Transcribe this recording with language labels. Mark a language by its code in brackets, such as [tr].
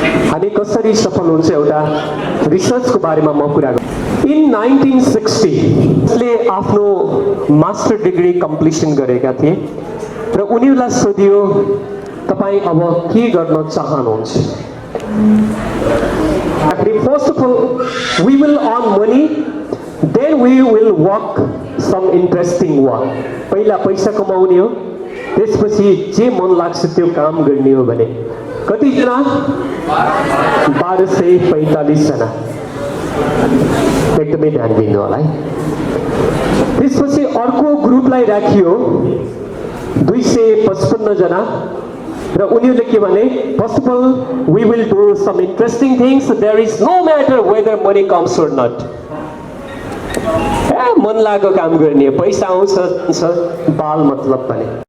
[ne] हामी कसरी सफल हुन्छ एउटा रिसर्चको बारेमा म कुरा गर्छु। इन 1960 ले आफ्नो मास्टर डिग्री कम्प्लिसन गरेका थिए र उनीहरूलाई सोधियो तपाईँ अब के गर्न चाहनुहुन्छ? [en] First of all we will earn money, then we will work some interesting work. [ne] पहिला पैसा कमाउने हो, त्यसपछि जे मन लाग्छ त्यो काम गर्ने हो भने कतिजना? 1245 जना। एकदमै ध्यान दिनु होला है। त्यसपछि अर्को ग्रुपलाई राखियो 255 जना र उनीहरूले के भने? [en] First of all we will do some interesting things, there is no matter whether money comes or not. [ne] मन लागेको काम गर्ने, पैसा आउँछ बाल मतलब भने।